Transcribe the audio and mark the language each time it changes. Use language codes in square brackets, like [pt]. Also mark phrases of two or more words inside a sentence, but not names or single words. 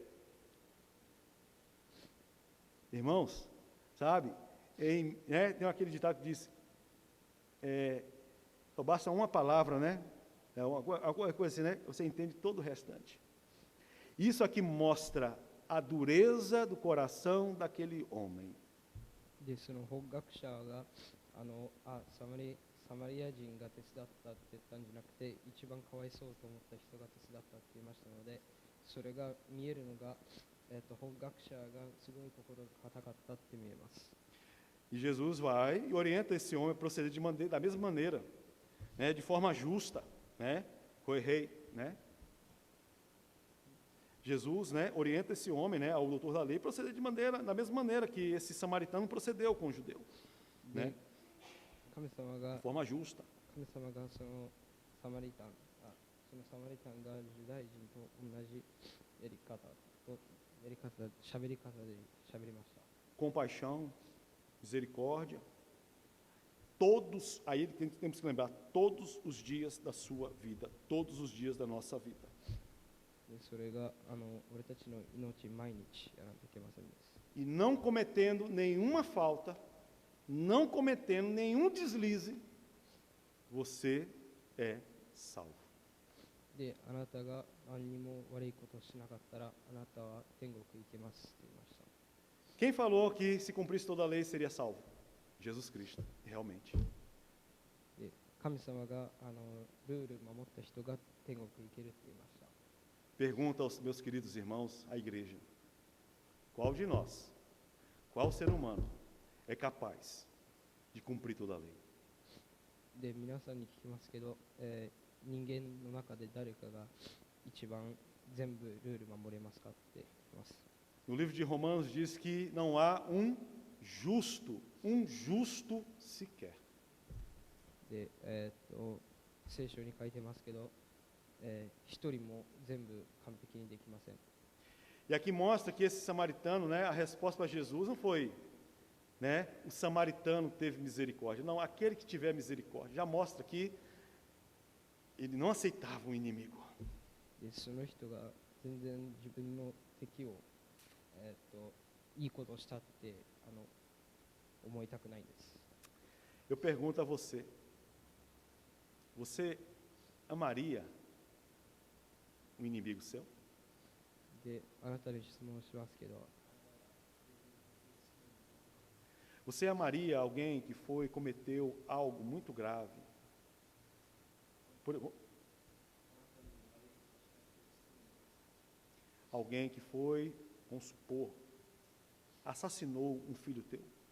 [pt] Irmãos, sabe, tem aquele ditado que diz, só basta uma palavra, né? Alguma coisa assim, né? Você entende todo o restante. Isso aqui mostra a dureza do coração daquele homem. [ja] でその法学者がサマリア人が手伝ったって言ったんじゃなくて、一番かわいそうと思った人が手伝ったって言いましたので、それが見えるのが、法学者がすごい心が固かったって見えます。 [pt] E Jesus vai e orienta esse homem a proceder da mesma maneira, né, de forma justa, né, correi, né? Jesus, né, orienta esse homem, né, ao doutor da lei, a proceder da mesma maneira que esse samaritano procedeu com o judeu, né? [ja] 神様が [pt] De forma justa. [ja] 神様がそのサマリタンがユダヤ人と同じやり方、喋り方で喋りました。 [pt] Compaixão, misericórdia, todos, aí temos que lembrar, todos os dias da sua vida, todos os dias da nossa vida. [ja] でそれが俺たちの命毎日やらなきゃいけませんです。 [pt] E não cometendo nenhuma falta, não cometendo nenhum deslize, você é salvo. [ja] で、あなたが何にも悪いことをしなかったら、あなたは天国行けますって言いました。 [pt] Quem falou que se cumprisse toda a lei seria salvo? Jesus Cristo, realmente. [ja] で、神様がルール守った人が天国行けるって言いました。 [pt] Pergunta aos meus queridos irmãos, à igreja, qual de nós, qual ser humano é capaz de cumprir toda a lei? [ja] で、皆さんに聞きますけど、人間の中で誰かが一番全部ルール守れますかって聞きます。 [pt] No livro de Romanos diz que não há um justo sequer. [ja] で、聖書に書いてますけど、一人も全部完璧にできません。 [pt] E aqui mostra que esse samaritano, né, a resposta para Jesus não foi, né, o samaritano teve misericórdia. Não, aquele que tiver misericórdia. Já mostra que ele não aceitava um inimigo. [ja] で、その人が全然自分の敵を、いいことをしたって思いたくないんです。 [pt] Eu pergunto a você, você amaria um inimigo seu? [ja] で、あなたに質問しますけど、 [pt] Você amaria alguém que cometeu algo muito grave? Alguém que foi, vamos supor, assassinou um filho teu?